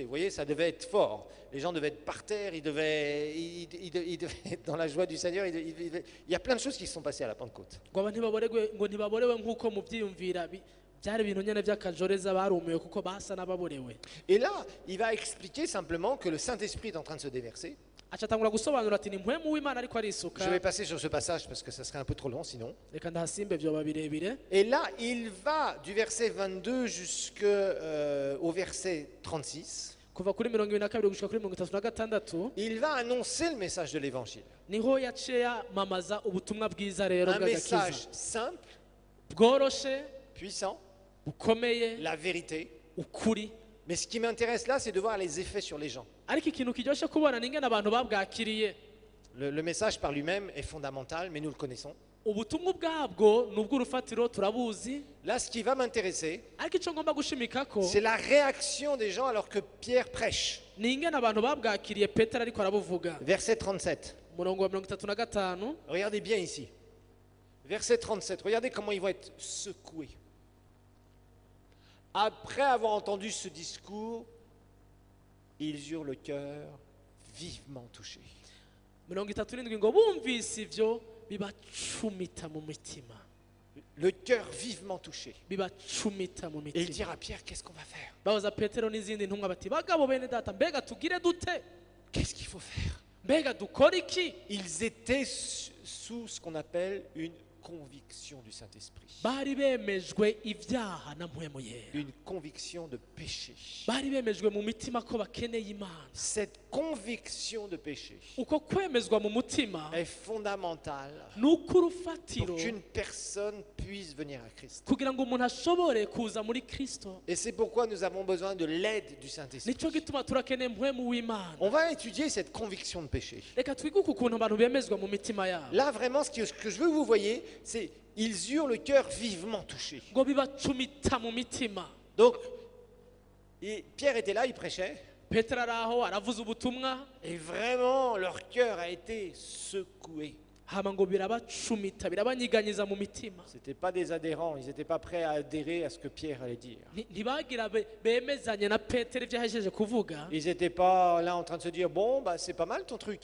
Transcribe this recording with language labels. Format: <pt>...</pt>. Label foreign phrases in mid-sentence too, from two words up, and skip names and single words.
<fr>Vous voyez, ça devait être fort. Les gens devaient être par terre, ils devaient être dans la joie du Seigneur. Il y a plein de choses qui se sont passées à la Pentecôte.</fr> <rn>ngo aba ntibaborewe nk'uko mubyiyumvira byari ibintu nyine by'akajoreza barumiwe kuko basa n'ababorewe</rn> <fr>Et là, il va expliquer simplement que le Saint-Esprit est en train de se déverser.</fr> <rn>acatangura gusobanura ati ni mpwemu w'imana ariko</rn> <fr>Je</fr> <rn>arisuka</rn> <fr>vais passer sur ce passage parce que ça serait un peu trop long sinon.</fr> <rn>reka ndahasimbe vyoba birebire</rn> <fr>Et là, il va du verset 22 jusqu'au verset 36.</fr> <rn>kuva kuri 22 gushika kuri 36</rn> <fr>Il va annoncer le message de l'Évangile.</fr> <rn>niho yaciye yamamaza ubutumwa bwiza rero</rn> <fr>Un message</fr> <rn>bw'agakiza</rn> <fr>simple,</fr> <rn>bworoshe</rn> <fr>puissant,</fr> <rn>bukomeye</rn> <fr>la vérité.</fr> <rn>ukuri</rn> <fr>Mais ce qui m'intéresse là, c'est de voir les effets sur les gens.</fr> <rn>ariko ikintu kiryoshe kubona ni ingene abantu babwakiriye</rn> <fr>Le message par lui-même est fondamental, mais nous le connaissons.</fr> <rn>ubutumwa ubwabwo ni ubw'urufatiro turabuzi</rn> <fr>Là, ce qui va m'intéresser,</fr> <rn>ariko icyo ngomba gushimikako</rn> <fr>c'est la réaction des gens alors que Pierre prêche.</fr> <rn>ni ingene abantu babwakiriye petero ariko arabuvuga</rn> <fr>Verset 37.</fr> <rn>umurongo wa 35</rn> <fr>Regardez bien ici. Verset 37. Regardez comment ils vont être secoués. Après avoir entendu ce discours, Ils eurent le cœur vivement touché.</fr> <rn>37 ngo bumvise ibyo bibacumita mu mitima,</rn> <fr>Le cœur vivement touché.</fr> <rn>bibacumita mu</rn> <fr>Et ils</fr> <rn>mitima.</rn> <fr>dirent à Pierre, qu'est-ce qu'on va faire?</fr> <rn>babaza petero n'izindi ntumwa bati bagabo bene data, mbega tugire dute,</rn> <fr>Qu'est-ce qu'il faut faire?</fr> <rn>mbega dukora iki?</rn> <fr>Ils étaient sous ce qu'on appelle une conviction du Saint-Esprit.</fr> <rn>bari bemejwe ibyaha na mpwemu yera,</rn> <fr>Une conviction de péché.</fr> <rn>bari bemejwe mu mitima ko bakeneye imana.</rn> <fr>Cette conviction de péché</fr> <rn>uko kwemezwa mu mutima</rn> <fr>est fondamentale</fr> <rn>ni uko urufatiro</rn> <fr>pour qu'une personne puisse venir à Christ.</fr> <rn>kugira ngo umuntu ashobore kuza muri kristo.</rn> <fr>Et c'est pourquoi nous avons besoin de l'aide du Saint-Esprit.</fr> <rn>nicyo gituma turakeneye mpwemu w'imana.</rn> <fr>On va étudier cette conviction de péché.</fr> <rn>reka twige uku kuntu abantu bemezwa mu mitima yabo,</rn> <fr>Là, vraiment, ce que je veux que vous voyez, c'est ils eurent le cœur vivement touché.</fr> <rn>ngo bibacumita mu mitima.</rn> <fr>Donc, Pierre était là, il prêchait,</fr> <rn>petero ari aho aravuza ubutumwa,</rn> <fr>et vraiment, leur cœur a été secoué.</fr> <rn>hama ngo birabacumita, birabanyiganyiza mu mitima.</rn> <fr>Ce n'étaient pas des adhérents, ils n'étaient pas prêts à adhérer à ce que Pierre allait dire.</fr> <rn>Ntibagira bemezanye na petero ibyo yahejeje kuvuga.</rn> <fr>Ils n'étaient pas là en train de se dire, bon, bah, c'est pas mal ton truc.</fr>